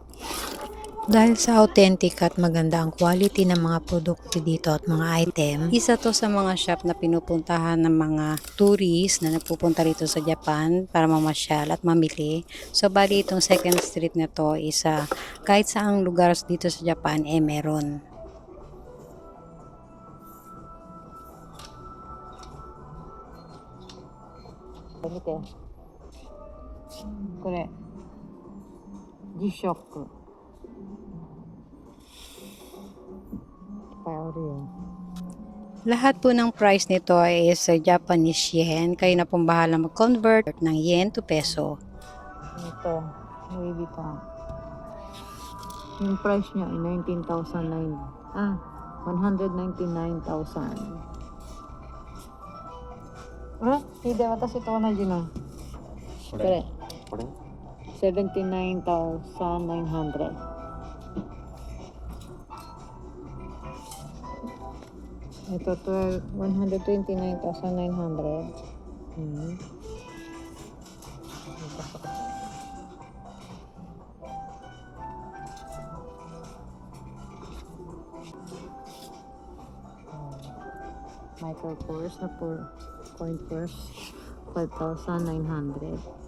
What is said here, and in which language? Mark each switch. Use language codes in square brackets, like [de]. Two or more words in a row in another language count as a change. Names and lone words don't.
[tl] Dahil sa authentic at maganda ang quality ng mga produkto dito at mga item, isa to sa mga shop na pinupuntahan ng mga tourists na nagpupunta rito sa Japan para mamasyal at mamili. So bali itong second street na to is kahit saang lugar dito sa Japan meron. Bakit eh? [ja] これ G-Shock. [tl] Pareho. Lahat po ng price nito is Japanese yen. Kayo na pong bahala mag-convert ng [en] yen to peso. [tl] Ito. Louis Vuitton. Yung price niya ay 19,009. 199,000. Hindi, [ja] 私と同じの。これ。79,900. [tl] Ito, 129,900. Michael Kors na coin purse, 5,900.